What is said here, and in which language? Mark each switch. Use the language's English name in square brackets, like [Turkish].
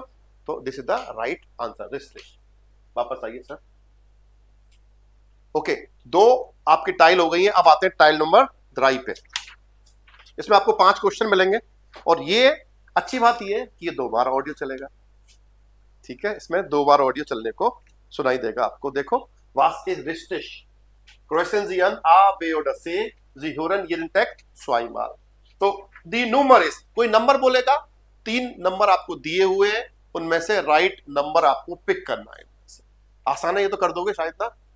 [Hindi] तो [English] this is the right answer, [Hindi] रिस्टिश। वापस आइए सर। ओके, 2 आपकी टाइल हो गई है, अब आते हैं टाइल नंबर 3 पे। इसमें आपको 5 क्वेश्चन मिलेंगे और ये अच्छी बात ये है कि ये 2 बार ऑडियो चलेगा। ठीक है, इसमें 2 बार ऑडियो चलने को सुनाई देगा आपको। देखो, [German] was ist richtig? Kreuzen Sie an A, B oder C? Sie hören jeden Text zweimal. [Hindi] तो दी नंबर इज, कोई नंबर बोलेगा, 3 नंबर आपको दिए हुए हैं, उनमें से राइट नंबर आपको पिक करना है। आसान है, ये तो कर दोगे शायद ना।